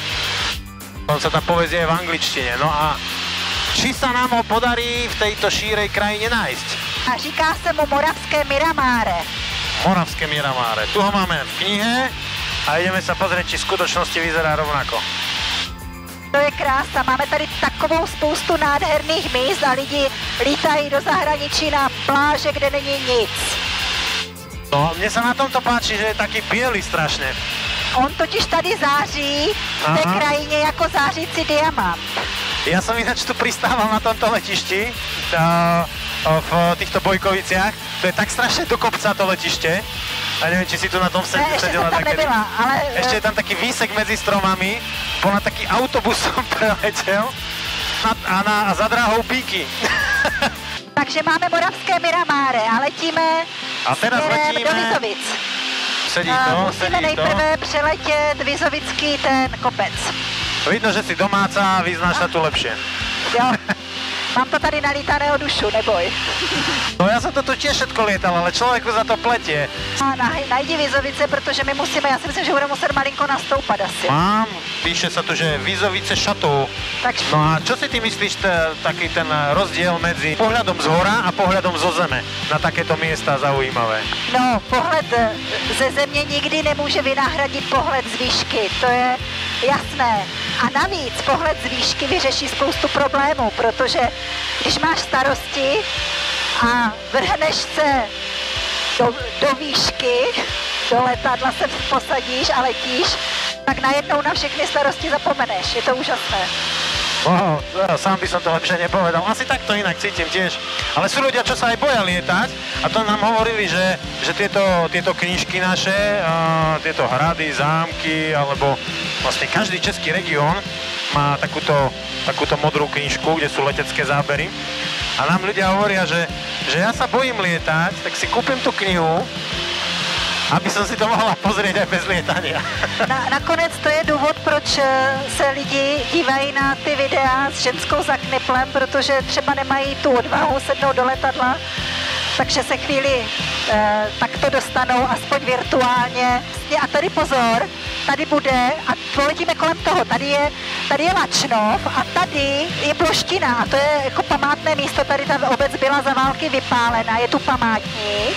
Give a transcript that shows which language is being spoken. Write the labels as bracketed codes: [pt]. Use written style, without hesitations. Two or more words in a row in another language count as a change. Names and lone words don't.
[sk] Dokonca tá povesť je v angličtine. No a či sa nám ho podarí v tejto šírej krajine nájsť? [cs] A říká se mu Moravské Miramáre. Moravské Miramáre. [sk] Tu ho máme v knihe a ideme sa pozrieť, či v skutočnosti vyzerá rovnako. [cs] To je krása, máme tady takovou spoustu nádherných míst a lidi lítají do zahraničí na pláže, kde není nic. [sk] No, mne sa na tomto páči, že je taký biely strašne. [cs] On totiž tady září v té krajině jako zářící diamant. [sk] Ja som ináč tu pristával na tomto letišti, v týchto Bojkoviciach. To je tak strašne do kopca to letište. A neviem, či si tu na tom sedela takedy. Ešte je tam taký výsek medzi stromami. Ponad taký autobus som preletel a za dráhou píky. Takže máme Moravské Miramáre a letíme do Vizovic. [cs] Sedí to, musíme nejprve přeletět Vizovický ten kopec. [sk] Vidno, že si domáca a vyznáš sa tu lepšie. [cs] Jo. Mám to tady nalítaného dušu, neboj. [sk] No ja som to tu tiež všetko lietal, ale človeku za to pletie. [cs] A najdi Vizovice, protože my musíme, já si myslím, že budeme muset malinko nastoupat asi. [sk] Mám, píše sa tu, že Vizovice šatou. Takže... No a čo si ty myslíš, taký ten rozdiel medzi pohľadom z hora a pohľadom zo zeme na takéto miesta zaujímavé? [cs] No, pohled ze země nikdy nemůže vynahradit pohled z výšky, to je jasné. A navíc pohled z výšky vyřeší spoustu problémů, protože když máš starosti a vrhneš se do výšky, do letadla se posadíš a letíš, tak najednou na všechny starosti zapomeneš. Je to úžasné. [sk] No, sám by som to lepšie nepovedal. Asi takto inak cítim tiež. Ale sú ľudia, čo sa aj boja lietať a to nám hovorili, že tieto knižky naše, tieto hrady, zámky, alebo vlastne každý český región má takúto modrú knižku, kde sú letecké zábery. A nám ľudia hovoria, že ja sa bojím lietať, tak si kúpim tú knihu, aby som si to mohla pozrieť aj bez lietania. [cs] Nakonec to je důvod, proč se lidi dívají na ty videa s ženskou za kniplem, protože třeba nemají tu odvahu sednout do letadla, takže se chvíli takto dostanou, aspoň virtuálně. A tady pozor, tady bude, a poletíme kolem toho, tady je Lačnov a tady je Ploština a to je jako památné místo, tady ta obec byla za války vypálena, je tu památník.